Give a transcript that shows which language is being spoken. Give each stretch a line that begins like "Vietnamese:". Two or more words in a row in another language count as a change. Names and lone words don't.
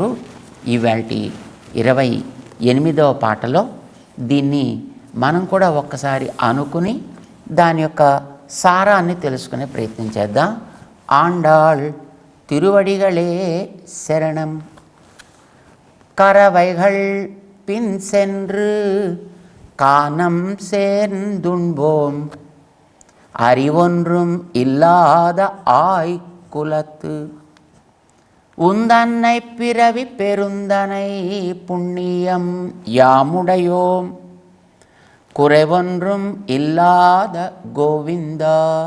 Telugu: ఈవాల్టి 28వ పాటలో దీన్ని మనం కూడా ఒక్కసారి అనుకుని దాని యొక్క సారాన్ని తెలుసుకునే ప్రయత్నం చేద్దాం.
Tamil: ஆண்டாள் திருவடிகளே சரணம் கறவைகள் பின் சென்று கானம் சேர்ந்துண்போம் அறிவொன்றும் இல்லாத ஆய்குலத்து உந்தன்னை பிறவி பெருந்தனை புண்ணியம் யாமுடையோம் குறைவொன்றும் இல்லாத கோவிந்தா